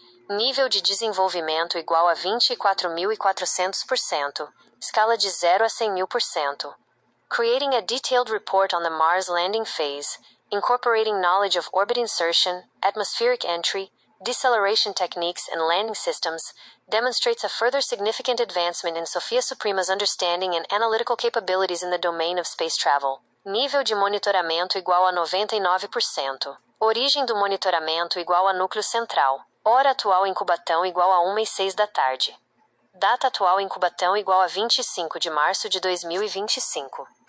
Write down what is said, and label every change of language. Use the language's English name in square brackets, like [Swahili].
[Portuguese] Nível de desenvolvimento igual a 24.400%, escala de 0 a 100.000%. [English] Creating a detailed report on the Mars landing phase, incorporating knowledge of orbit insertion, atmospheric entry, deceleration techniques, and landing systems, demonstrates a further significant advancement in Sophia Suprema's understanding and analytical capabilities in the domain of space travel. [Portuguese] Nível de monitoramento igual a 99%. Origem do monitoramento igual a núcleo central. Hora atual em Cubatão igual a 1h06 da tarde. Data atual em Cubatão igual a 25 de março de 2025.